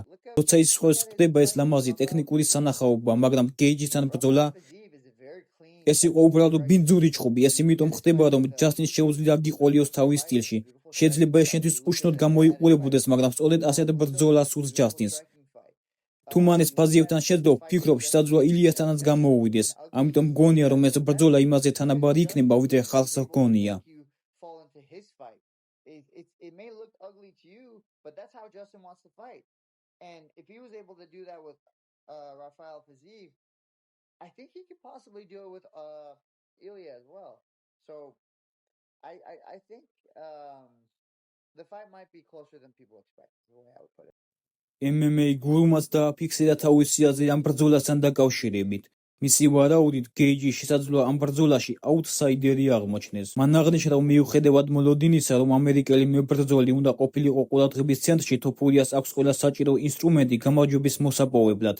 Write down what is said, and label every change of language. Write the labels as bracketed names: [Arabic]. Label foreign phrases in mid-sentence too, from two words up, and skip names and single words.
[Georgian] როცა ის ხოს ხდება ეს ლამაზი ტექნიკური სანახაობა, მაგრამ გეიჯისთან ბრძოლა ეს იყო უბრალოდ ბინძური ჩხუბი, ეს იმიტომ ხდება, რომ ჯასტინს შეუძლია აგიყოლიოს თავის სტილში. შეიძლება ეს შენთვის უშნოდ გამოიყურებოდეს, მაგრამ სწორედ ასეთ ბრძოლას სურს ჯასტინს. თუ მან ეს ფაზიევთან შეძლო, ვფიქრობ, შესაძლოა ილიასთანაც გამოუვიდეს. ამიტომ მგონია, რომ ეს ბრძოლა იმაზე თანაბარი იქნება, ვიდრე ხალხს ჰგონია. [English] It may look ugly to you, but that's how Justin wants to fight. And if he was able to do that with Rafael Fiziev, I think he could possibly do it with Ilya as well. So I think the fight might be closer than people expect, is the way I would put it. [Georgian] MMA გურუმაც დააფიქსირა თავისი აზრი ამ ბრძოლასთან დაკავშირებით. მისი ვარაუდით, გეიჯი შესაძლოა ამ ბრძოლაში აუტსაიდერი აღმოჩნდეს. მან აღნიშნა, რომ მიუხედავად მოლოდინისა, რომ ამერიკელი მებრძოლი უნდა ყოფილიყო ყურადღების ცენტრში, თოფურიას აქვს ყველა საჭირო ინსტრუმენტი გამარჯვების მოსაპოვებლად.